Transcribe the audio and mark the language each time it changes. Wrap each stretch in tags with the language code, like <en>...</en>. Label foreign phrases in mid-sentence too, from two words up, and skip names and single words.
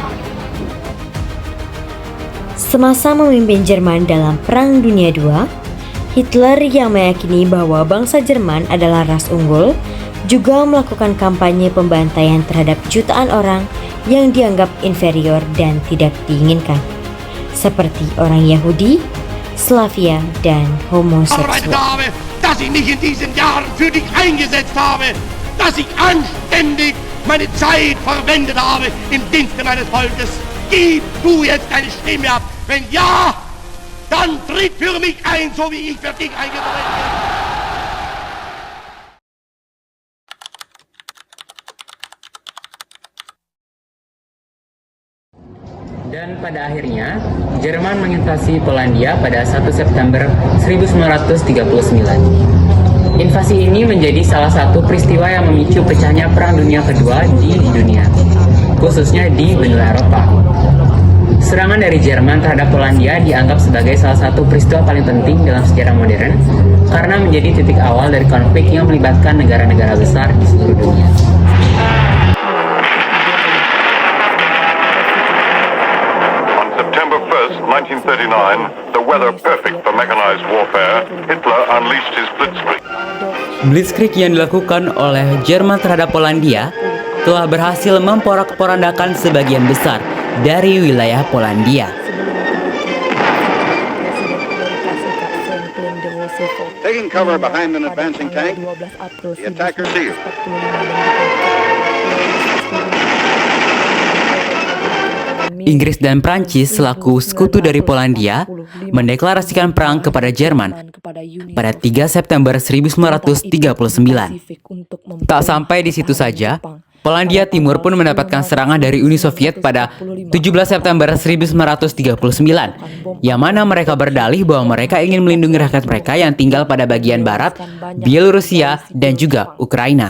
<id>Semasa memimpin Jerman dalam Perang Dunia II, Hitler yang meyakini bahwa bangsa Jerman adalah ras unggul, juga melakukan kampanye pembantaian terhadap jutaan orang yang dianggap inferior dan tidak diinginkan, seperti orang Yahudi, Slavia, dan homoseksual.</id> <de>Dass ich mich in diesen Jahren für dich eingesetzt habe, dass ich anständig meine Zeit verwendet habe im Dienste meines Volkes. Gib du jetzt deine Stimme ab. Wenn ja, dann tritt für mich ein, so wie ich für dich eingetreten bin.</de> <id>Dan pada akhirnya, Jerman menginvasi Polandia pada 1 September 1939. Invasi ini menjadi salah satu peristiwa yang memicu pecahnya Perang Dunia Kedua di dunia, khususnya di benua Eropa. Serangan dari Jerman terhadap Polandia dianggap sebagai salah satu peristiwa paling penting dalam sejarah modern karena menjadi titik awal dari konflik yang melibatkan negara-negara besar di seluruh dunia.</id> <en>On September 1st, 1939, the weather perfect for mechanized warfare, Hitler unleashed his Blitzkrieg.</en> <id>Blitzkrieg yang dilakukan oleh Jerman terhadap Polandia telah berhasil memporak-porandakan sebagian besar dari wilayah Polandia. Presiden Amerika Serikat Franklin D. Roosevelt</id> <en>Taking cover behind an advancing tank, the attacker sealed.</en> <id>Inggris dan Prancis selaku sekutu dari Polandia mendeklarasikan perang kepada Jerman pada 3 September 1939. Tak sampai di situ saja, Polandia Timur pun mendapatkan serangan dari Uni Soviet pada 17 September 1939, yang mana mereka berdalih bahwa mereka ingin melindungi rakyat mereka yang tinggal pada bagian barat, Bielorusia, dan juga Ukraina.</id>